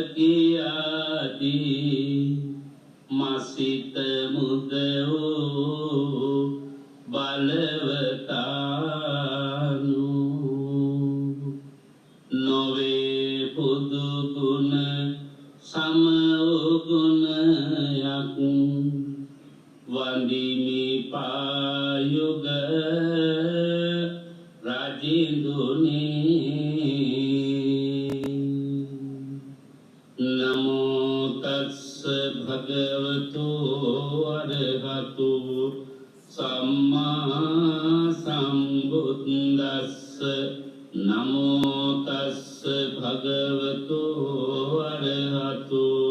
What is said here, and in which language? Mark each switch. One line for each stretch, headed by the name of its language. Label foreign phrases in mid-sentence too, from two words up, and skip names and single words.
Sinhala: කියාදී මසිත මුදෝ බලවතානු නොවේ පුදු ගුණ සම ගුණයක් වන් වඳිමි පායුග
Pali: රාජේන්දුනි නමෝ තස්ස භගවතු අරහතු සම්මා සම්බුද්දස්ස නමෝ තස්ස භගවතු අරහතු